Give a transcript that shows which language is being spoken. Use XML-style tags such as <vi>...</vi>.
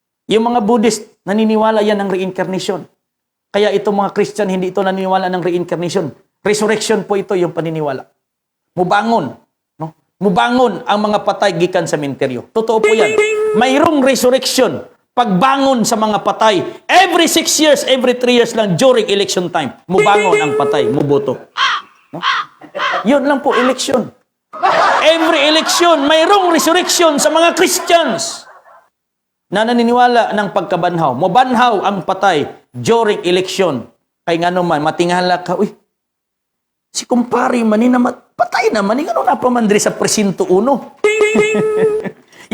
<tl>Yung mga Buddhist, naniniwala yan ng reincarnation. Kaya itong mga Christian, hindi ito naniniwala ng reincarnation. Resurrection po ito yung paniniwala. Mubangon. No?</tl> <ceb>Mubangon ang mga patay gikan sa sementeryo.</ceb> <tl>Totoo po yan. Mayroong resurrection. Pagbangon sa mga patay.</tl> <en>Every 6 years, every 3 years lang during election time.</en> <ceb>Mubangon ang patay, muboto. No?</ceb> <tl>Yun lang po,</tl> <ceb>election.</ceb> <tl>Every election, mayroong resurrection sa mga Christians na naniniwala ng pagkabanhaw.</tl> <ceb>Mubanhaw ang patay</ceb> <en>during election.</en> <tl>Kaya nga naman,</tl> <ceb>matingala ka, uy, si kumpari manina patay naman, ano na pa man diri sa presinto 1.</ceb>